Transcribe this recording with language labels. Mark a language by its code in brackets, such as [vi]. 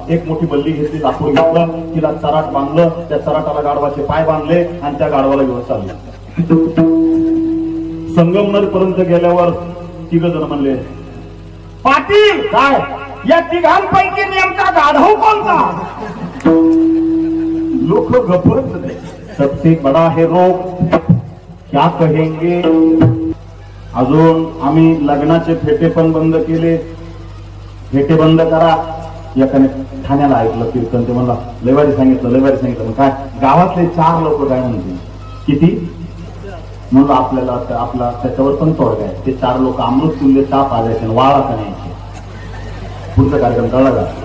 [mr] एक मोठी बल्ली घेतली, लाकूड घेतलं, तिला चराट बांधलं, त्या चराटाला गाढवाचे पाय बांधले आणि त्या गाढवाला घेऊन चालले। संगमनेर पर्यंत गेल्यावर 3 जण म्हणले पाटील काय या 3 नेमका गाढव कोणता? लोक गप्पच नाही। [hi] सबसे बडा है रोग, क्या कहेंगे। [mr] अजून आम्ही लग्नाचे फेटे पण बंद केले। फेटे बंद करा। एकाने ठाण्याला ऐकलं कीर्तन, ते म्हणला लयवारी सांगितलं, लयवारी सांगितलं। मग काय गावातले 4 लोक काय म्हणतील? किती? म्हणलं आपल्याला आपला त्याच्यावर पण तोडगा आहे। ते 4 लोक अमृत तुल्य चहा पाजायचे, वाळा का न्यायचे, पुढचा कार्यक्रम कळला का?